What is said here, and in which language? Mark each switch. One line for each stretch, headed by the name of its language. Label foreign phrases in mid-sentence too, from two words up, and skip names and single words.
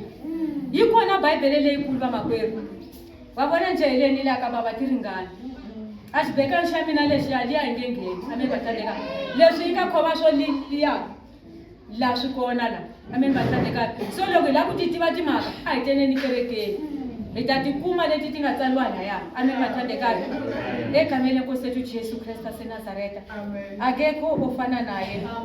Tsonga: yi kona Bibele leyikulu vamakwerhu va vona nje heleni la ka bava ti ringana a xibekani xa mina lexi liya hi nge ngheni ameni vathandekani leswi yi nga khoma swo liya la swi kona la ameni vathandekani so loko hi lava ku ti tiva timhaka a hi teneni kerekeni hi ta tikuma leti ti nga tsaliwa laya ameni vathandekani
Zulu: egameni lenkosi yethu Jesu Krista seNazareta akekho ofana naye